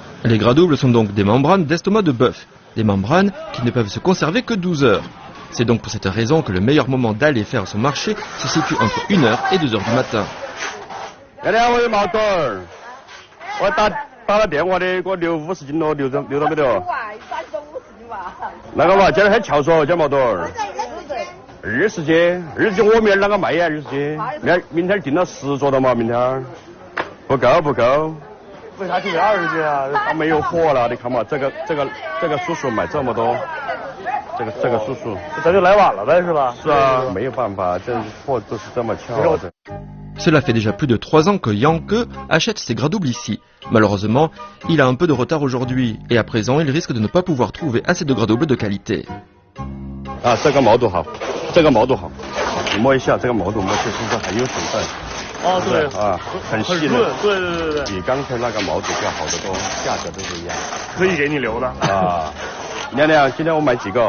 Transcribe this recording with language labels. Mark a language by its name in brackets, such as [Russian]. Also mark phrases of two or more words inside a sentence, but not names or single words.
[French] Les gras doubles sont donc des membranes d'estomac de bœuf, des membranes qui ne peuvent se conserver que 12 heures. C'est donc pour cette raison que le meilleur moment d'aller faire son marché se situe entre 1h et 2h du matin. [Chinese] 打了电话的，给我留50斤咯，留到没得？咋就50斤嘛？那个嘛，今儿还翘说，今儿毛多少？20斤，我明儿啷个卖呀？20斤，明天订了10桌的嘛，明天不够。为啥订20斤啊？他没有货了，你看嘛，这个叔叔买这么多，这个叔叔，咱就来晚了呗，是吧？是啊，没有办法，这货都是这么翘的。 [French] Cela fait déjà plus de 3 ans que Yanke achète ses gras doubles ici. Malheureusement, il a un peu de retard aujourd'hui et à présent, il risque de ne pas pouvoir trouver assez de gras doubles de qualité. [Chinese] 啊，这个毛肚好，这个毛肚好，你摸一下，这个毛肚摸起身上很有水分。哦，对，啊，很细润，的，对，比刚才那个毛肚要好得多，价格都是一样。可以给你留的。啊，娘娘，今天我买几个？